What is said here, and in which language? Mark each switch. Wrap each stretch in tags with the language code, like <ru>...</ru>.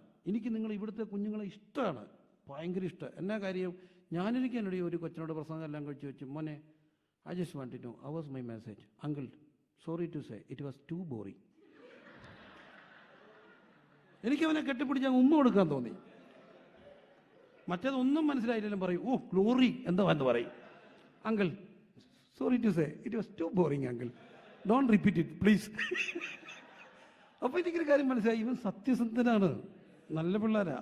<ml>എനിക്ക് നിങ്ങൾ ഇവിടുത്തെ കുഞ്ഞുങ്ങളെ ഇഷ്ടമാണ്, ഭയങ്കര ഇഷ്ടം. എന്നാ കാര്യം? ഞാനിരിക്കാനിടെ ഒരു കൊച്ചിനോട് പ്രസംഗം എല്ലാം കഴിച്ച് വെച്ചു, മോനെ,</ml> <en>I just want to know, how was my message? Uncle, sorry to say, it was too boring.</en> <ml>എനിക്കവനെ കെട്ടിപ്പിടിച്ച് ഉമ്മ കൊടുക്കാൻ തോന്നി. മറ്റേതൊന്നും മനസ്സിലായില്ലെങ്കിലും പറയും, ഓ ഗ്ലോറി എന്താ എന്ന് പറയും.</ml> <en>Uncle, sorry to say, it was too boring uncle, don't repeat it please.</en> <ml>അപ്പോൾ എനിക്കൊരു കാര്യം മനസ്സിലായി, ഇവൻ സത്യസന്ധനാണ്, നല്ല പിള്ളേരാ.</ml>